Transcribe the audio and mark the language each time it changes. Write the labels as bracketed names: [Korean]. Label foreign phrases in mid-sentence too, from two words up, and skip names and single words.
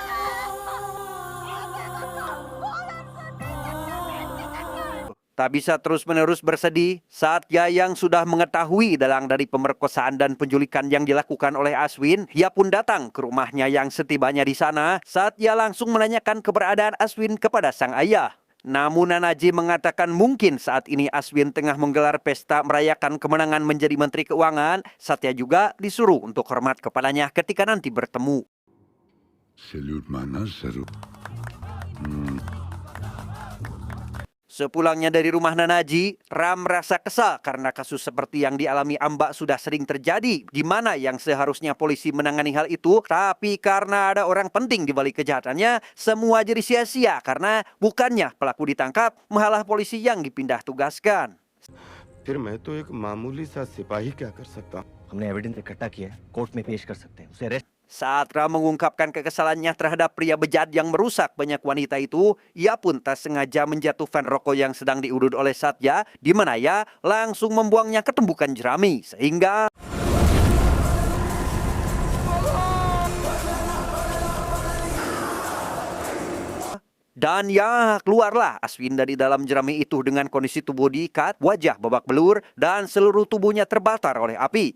[Indonesian] Tak bisa terus-menerus bersedih, Satya yang sudah mengetahui dalang dari pemerkosaan dan penculikan yang dilakukan oleh Aswin, ia pun datang ke rumahnya yang setibanya di sana, Satya langsung menanyakan keberadaan Aswin kepada sang ayah. Namun Nanaji mengatakan mungkin saat ini Aswin tengah menggelar pesta merayakan kemenangan menjadi Menteri Keuangan. Satya juga disuruh untuk hormat kepadanya ketika nanti bertemu. [Hindi] सैल्यूट माना जरूर। [Indonesian] Sepulangnya dari rumah Nanaji, Ram merasa kesal karena kasus seperti yang dialami Amba sudah sering terjadi, di mana yang seharusnya polisi menangani hal itu, tapi karena ada orang penting di balik kejahatannya, semua jadi sia-sia karena bukannya pelaku ditangkap, malah polisi yang dipindah tugaskan. [Hindi] फिर मैं तो एक मामूली सा सिपाही क्या कर सकता हूँ? हमने एविडेंस इकट्ठा किया है, कोर्ट में पेश कर सकते हैं, उसे अरेस्ट। [Indonesian] Saat Ram mengungkapkan kekesalannya terhadap pria bejat yang merusak banyak wanita itu, ia pun tak sengaja menjatuhkan rokok yang sedang diudut oleh Satya, di mana ia langsung membuangnya ke tumbukan jerami, sehingga dan ya, keluarlah Aswin dari dalam jerami itu dengan kondisi tubuh diikat, wajah babak belur, dan seluruh tubuhnya terbakar oleh api.